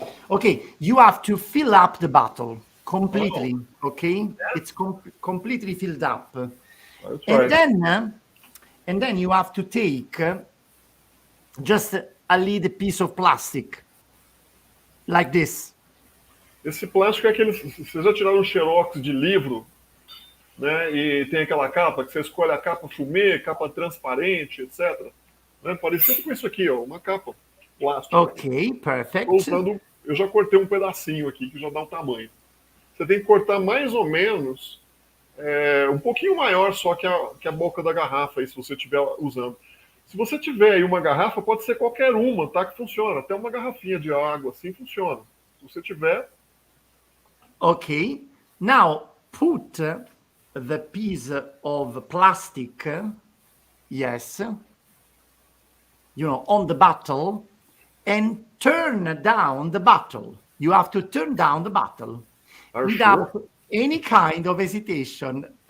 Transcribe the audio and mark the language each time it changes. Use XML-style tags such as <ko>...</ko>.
<en>Okay, you have to fill up the bottle completely. Okay, it's completely filled up, That's and right. then you have to take just a little piece of plastic like this.</en> <pt>Esse plástico é aquele. Vocês já tiraram um xerox de livro, né? E tem aquela capa que você escolhe a capa fumê, capa transparente, etc. Né? Parecido com isso aqui, ó, uma capa plástica.</pt> <en>Okay, perfect.</en> <pt>Eu já cortei um pedacinho aqui que já dá o tamanho. Você tem que cortar mais ou menos um pouquinho maior só que a boca da garrafa, aí, se você estiver usando. Se você tiver aí uma garrafa, pode ser qualquer uma, tá? Que funciona. Até uma garrafinha de água, assim, funciona. Se você tiver.</pt> <en>Okay, now put the piece of plastic, yes, on the bottle and turn down the bottle. You have to turn down the bottle without any kind of hesitation.</en>